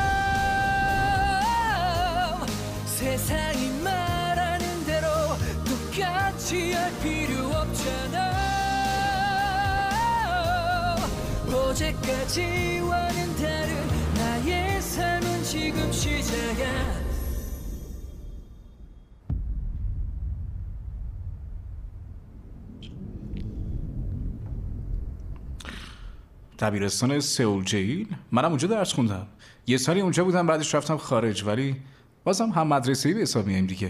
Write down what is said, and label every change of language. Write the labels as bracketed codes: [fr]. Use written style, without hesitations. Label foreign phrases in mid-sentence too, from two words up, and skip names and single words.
[ko] 세상이 말하는 대로 똑같이 할 필요 없잖아. 어제까지와는 다른 나의 삶은 지금 시작이야. [fa] دبیرستان سئول جیل. منم اونجا درس خوندم. یه سالی اونجا بودم، بعدش رفتم خارج، ولی بازم هم مدرسه‌ای به حساب میایم دیگه.